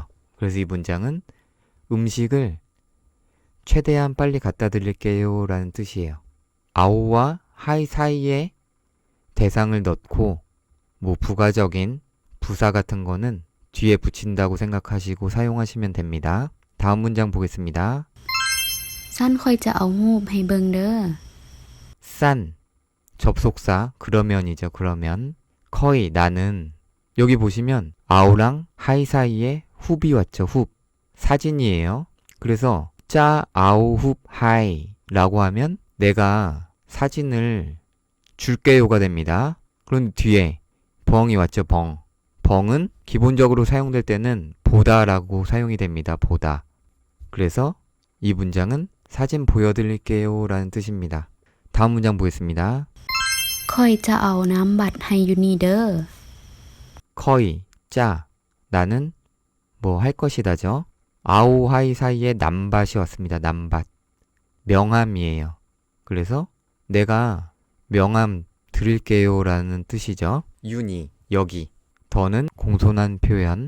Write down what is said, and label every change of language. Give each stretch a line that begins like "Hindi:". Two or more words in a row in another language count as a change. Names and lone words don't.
Korean: 그래서 이 문장은 음식을 최대한 빨리 갖다 드릴게요 라는 뜻이에요. 아오와 하이 사이에 대상을 넣고 뭐 부가적인 부사 같은 거는 뒤에 붙인다고 생각하시고 사용하시면 됩니다. 다음 문장 보겠습니다.
Northeastern Thai: สั้นคอยจะเอารูปให้เบิ่งเด้อ
Korean: 싼 접속사 그러면이죠. 그러면 거의 나는 여기 보시면 아오랑 하이 사이에 훅이 왔죠. 훅 사진이에요. 그래서 짜 아오 훅 하이 라고 하면 내가 사진을 줄게요가 됩니다. 그럼 뒤에 벙이 왔죠. 벙. 벙은 기본적으로 사용될 때는 보다라고 사용이 됩니다. 보다. 그래서 이 문장은 사진 보여드릴게요 라는 뜻입니다. 다음 문장 보겠습니다.
Northeastern Thai: คอยจะเอาน้ำบัตรให้อยู่นี่เด้อ
Korean: 커이, 짜, 나는 뭐 할 것이다죠. 아오하이 사이에 남밭이 왔습니다. 남밭. 명함이에요. 그래서 내가 명함 드릴게요 라는 뜻이죠. 윤이, 여기. 더는 공손한 표현.